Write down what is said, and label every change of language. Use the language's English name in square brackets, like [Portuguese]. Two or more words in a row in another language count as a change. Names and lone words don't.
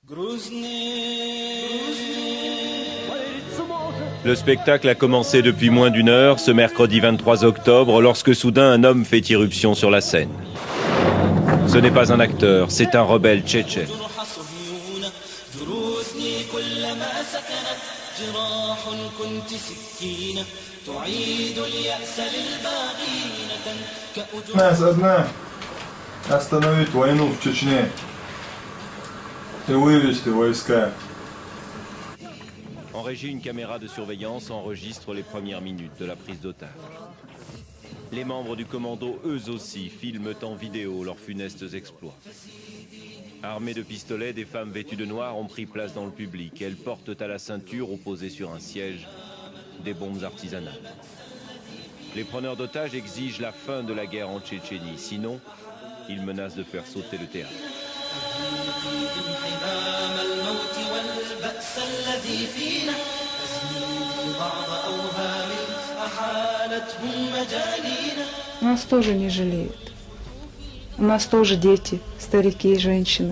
[French] Le spectacle a commencé depuis moins d'une heure, ce mercredi 23 octobre, lorsque soudain un homme fait irruption sur la scène. Ce n'est pas un acteur, c'est un rebelle tchétchène. [Russian] Остановить войну в Чечне и вывести войска. [French] En régie, une caméra de surveillance enregistre les premières minutes de la prise d'otage. Les membres du commando, eux aussi, filment en vidéo leurs funestes exploits. Armées de pistolets, des femmes vêtues de noir ont pris place dans le public. Elles portent à la ceinture ou posées sur un siège des bombes artisanales. Les preneurs d'otages exigent la fin de la guerre en Tchétchénie. Sinon, ils menacent de faire sauter le théâtre. [Russian] Нас тоже не жалеют. У нас тоже дети, старики и женщины.